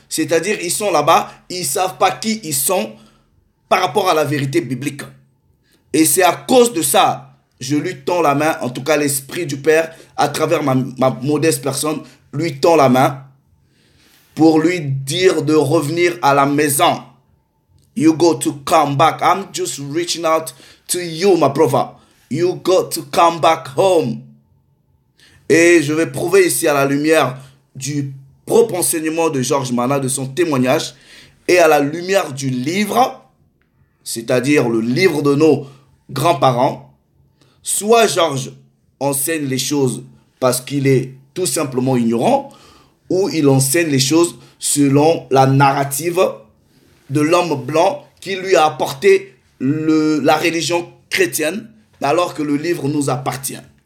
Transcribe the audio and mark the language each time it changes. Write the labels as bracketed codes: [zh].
[fr] C'est-à-dire, ils sont là-bas, ils ne savent pas qui ils sont par rapport à la vérité biblique. Et c'est à cause de ça, je lui tends la main, en tout cas l'Esprit du Père, à travers ma modeste personne, lui tend la main pour lui dire de revenir à la maison. [en] You got to come back. I'm just reaching out to you, my brother. You got to come back home. [fr] Et je vais prouver ici à la lumière du propre enseignement de Georges Mana, de son témoignage, et à la lumière du livre, c'est-à-dire le livre de nos grands-parents, soit Georges enseigne les choses parce qu'il est tout simplement ignorant, ou il enseigne les choses selon la narrative de l'homme blanc qui lui a apporté la religion chrétienne, alors que le livre nous appartient.